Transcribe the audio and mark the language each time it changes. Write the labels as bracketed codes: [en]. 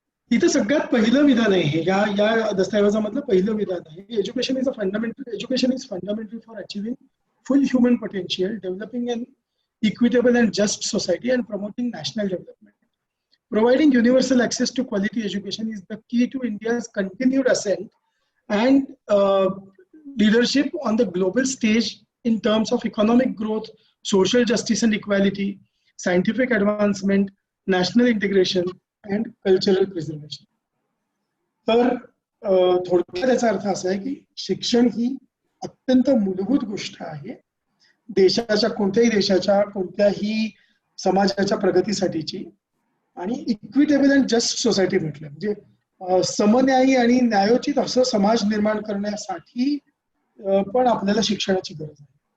[mr] इथं सगळ्यात पहिलं विधान आहे हे या दस्तऐवजामधलं पहिलं विधान आहे. [en] Education is fundamental for achieving full human potential, developing an equitable and just society and promoting national development. Providing universal access to quality education is the key to India's continued ascent and leadership on the global stage in terms of economic growth, social justice and equality, scientific advancement, national integration and cultural preservation. [mr] तर थोडक्यात याचा अर्थ असा आहे की शिक्षण ही अत्यंत मूलभूत गोष्ट आहे देशाच्या, कोणत्याही देशाच्या, कोणत्याही समाजाच्या प्रगतीसाठीची. आणि [en] equitable and just society [mr] म्हटलं म्हणजे समन्यायी आणि न्यायोचित असं समाज निर्माण करण्यासाठी पण आपल्याला शिक्षणाची गरज आहे.